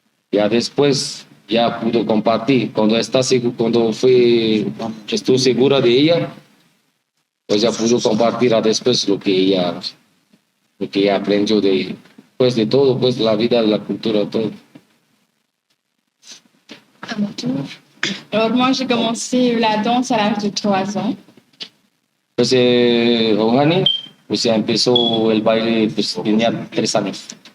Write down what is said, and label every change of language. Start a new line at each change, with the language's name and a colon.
Spanish: Ya después ya pudo compartir. Cuando estuvo segura de ella, pues ya pudo compartir a después lo que ella aprendió de todo, pues la vida, la cultura, todo.
French: À mon tour. Alors moi, j'ai commencé la danse à l'âge de 3 ans.
Spanish: Pues Rouhani, pues ya empezó el baile, pues tenía 3 años.